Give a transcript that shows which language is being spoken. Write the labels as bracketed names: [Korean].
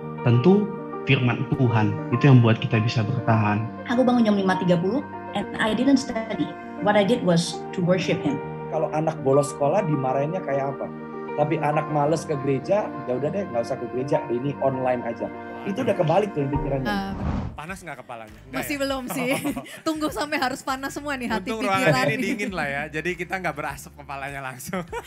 [Indonesian] Tentu firman Tuhan itu yang buat kita bisa bertahan. Aku bangun jam 5.30 [English] and I didn't study. What I did was to worship Him. [Indonesian] Kalau anak bolos sekolah dimarahinnya kayak apa? Tapi anak males ke gereja, ya udah deh nggak usah ke gereja, ini online aja. Itu udah kebalik tuh pikirannya. Panas nggak kepalanya? Masih ya? Belum sih. Tunggu sampai harus panas semua nih hati Untung pikiran. ruangan ini dingin lah ya, jadi kita nggak berasap kepalanya langsung.